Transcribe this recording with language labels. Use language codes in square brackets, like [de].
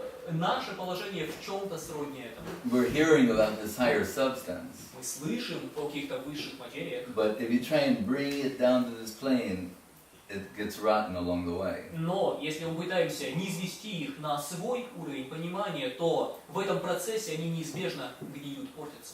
[ru] Наше положение в чем-то сродни этому. [en] We're hearing about this higher substance, [ru] Мы слышим о каких-то высших материях, [en] but if you try and bring it down to this plane, it gets rotten along the way. [ru] но если мы пытаемся низвести их на свой уровень понимания, то в этом процессе они неизбежно гниют, портятся.